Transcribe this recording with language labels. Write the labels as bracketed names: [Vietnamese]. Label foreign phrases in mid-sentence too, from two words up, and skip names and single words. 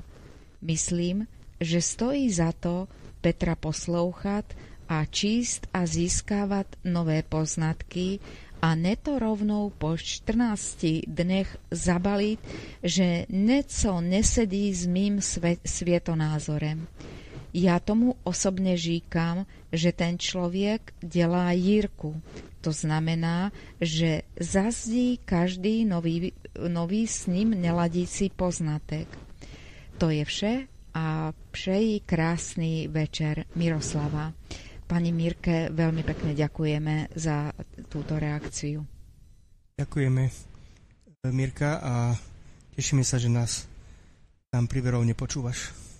[Czech] Myslím, že stojí za to Petra poslouchat a číst a získávat nové poznatky a ne to rovnou po 14 dnech zabalit, že něco nesedí s mým světonázorem. Já tomu osobně říkám, že ten člověk dělá jírku. To znamená, že zazdí každý nový s ním neladící poznatek. To je vše a přeji krásny večer. Miroslava. [Slovak] Pani Mirke, veľmi pekne ďakujeme za túto reakciu. Ďakujeme, Mirka, a tešíme sa, že nás tam pri Verovne počúvaš.